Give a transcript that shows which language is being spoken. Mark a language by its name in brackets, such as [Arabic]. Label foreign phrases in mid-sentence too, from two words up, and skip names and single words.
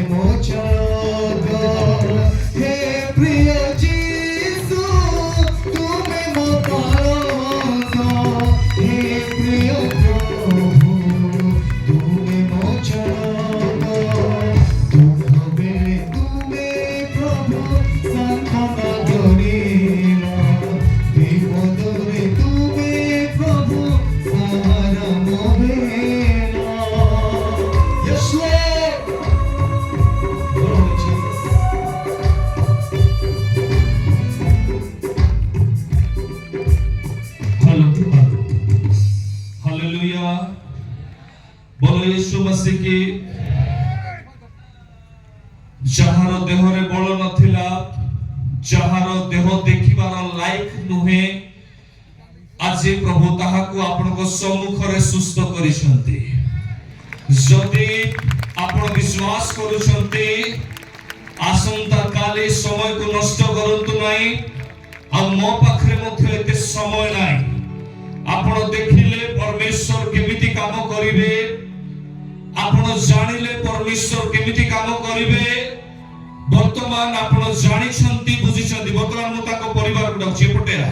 [Odia] ମୋ ଚାଳକ ହେ ପ୍ରିୟ ଯୀଶୁ ତୁମି ମୋ ପାଳକ ହେ ପ୍ରିୟ ପ୍ରଭୁ ତୁମି ମୋ ଚାଳକ ଦୁଃଖ ବେଳେ ତୁମି ପ୍ରଭୁ ସାନ୍ତ୍ୱନା କରିଲ ବିପଦରେ ତୁମି ପ୍ରଭୁ ସାହାରା ମହେଲ [English] Yes, Lord. Glory to Jesus. [Hindi] हालेलुया बोलो यीशु मसीह की [Odia] ଯାହାର ଦେହରେ ବଳ ନଥିଲା ଯାହାର ଦେହ ଦେଖିବାର ଲାୟକ ନୁହେଁ ଆଜି ପ୍ରଭୁ ତାହାକୁ ଆପଣଙ୍କ ସମ୍ମୁଖରେ ସୁସ୍ଥ କରିଛନ୍ତି ଯଦି ଆପଣ ବିଶ୍ୱାସ କରୁଛନ୍ତି ଆସନ୍ତା କାଲି ସମୟକୁ ନଷ୍ଟ କରନ୍ତୁ ନାହିଁ ଆଉ ମୋ ପାଖରେ ମଧ୍ୟ ଏତେ ସମୟ ନାହିଁ ଆପଣ ଦେଖିଲେ ପରମେଶ୍ୱର କେମିତି କାମ କରିବେ ଆପଣ ଜାଣିଲେ ପରମେଶ୍ୱର କେମିତି କାମ କରିବେ ବର୍ତ୍ତମାନ ଆପଣ ଜାଣିଛନ୍ତି ବୁଝିଛନ୍ତି ବର୍ତ୍ତମାନ ମୁଁ ତାଙ୍କ ପରିବାରକୁ ଡାକୁଛି ଏପଟେ